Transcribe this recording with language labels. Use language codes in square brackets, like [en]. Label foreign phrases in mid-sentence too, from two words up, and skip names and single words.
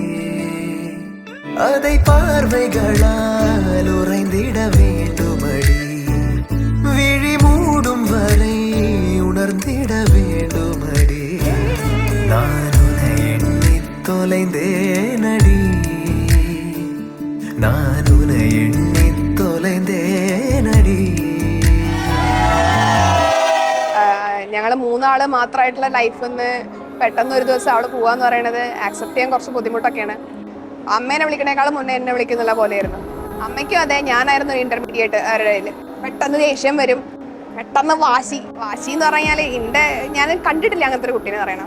[ta] அதை பார்வைகளால் உறைந்திட வேண்டுமடி, விழி மூடும் வரை உணர்ந்திட வேண்டுமடி. நான் உன்னை எண்ணி தொலைந்தேனடி, நான் உன்னை எண்ணி தொலைந்தேனடி. [ml] ഞങ്ങൾ മൂന്നാള് മാത്രമായിട്ടുള്ള ലൈഫിൽ നിന്ന് പെട്ടെന്ന് ഒരു ദിവസം അവിടെ പോവാന്ന് പറയുന്നത് ആക്സെപ്റ്റ് ചെയ്യാൻ കുറച്ച് ബുദ്ധിമുട്ടൊക്കെയാണ്. അമ്മേനെ വിളിക്കണേക്കാളും മുന്നേ എന്നെ വിളിക്കുന്നുള്ള പോലെയായിരുന്നു. അമ്മയ്ക്കും അതെ, ഞാനായിരുന്നു ഇന്റർമീഡിയറ്റ് അവരുടെ കയ്യിൽ. പെട്ടെന്ന് ദേഷ്യം വരും, പെട്ടെന്ന് വാശി എന്ന് പറഞ്ഞാൽ ഞാൻ കണ്ടിട്ടില്ല അങ്ങനത്തെ ഒരു കുട്ടീനെ പറയണം.